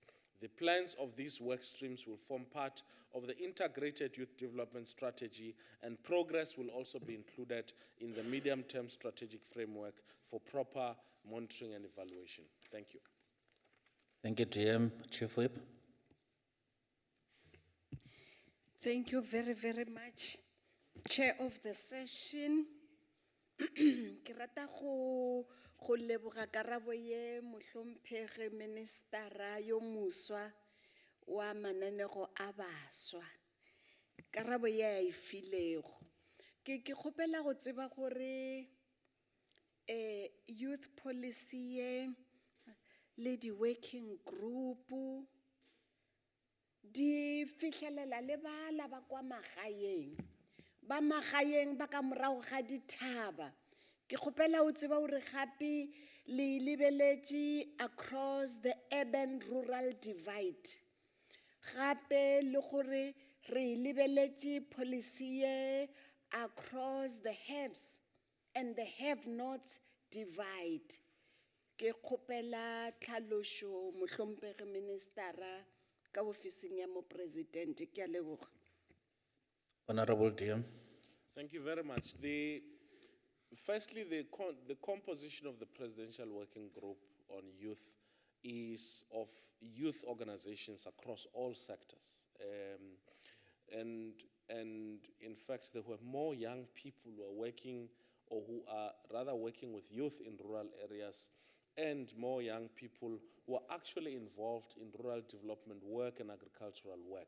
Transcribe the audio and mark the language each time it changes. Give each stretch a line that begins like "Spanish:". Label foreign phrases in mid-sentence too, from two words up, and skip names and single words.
English: The plans of these work streams will form part of the integrated youth development strategy, and progress will also be included in the medium-term strategic framework for proper monitoring and evaluation. Thank you. Thank you, GM. Chief Whip. Thank you very, very much, Chair of the session.
Northern Sotho: Ke rata go leboga karabo ye mohlomphege ministera yo muswa wa mananego a baswa. Karabo ye a ifilego. Ke kgopela go tseba gore
English: youth policy
Northern Sotho: ye le di
English: working group
Northern Sotho: di fihlelela le bala ba kwa magaeng. Ba magaeng ba ka morago ga dithaba. Ke kgopela o tseba hore gape le lebeletše
English: across the urban rural divide.
Northern Sotho: Gape le gore re lebeletše policy ye
English: across the haves and the have-nots divide.
Northern Sotho: Ke kgopela tlhalošo mohlomphege ministera ka ofising ya mo president. Ke a leboga.
English: Honorable DM. Thank you very much. Firstly, the composition of the Presidential Working Group on Youth is of youth organizations across all sectors. And in fact, there were more young people who are working, or who are rather working with youth in rural areas, and more young people who are actually involved in rural development work and agricultural work.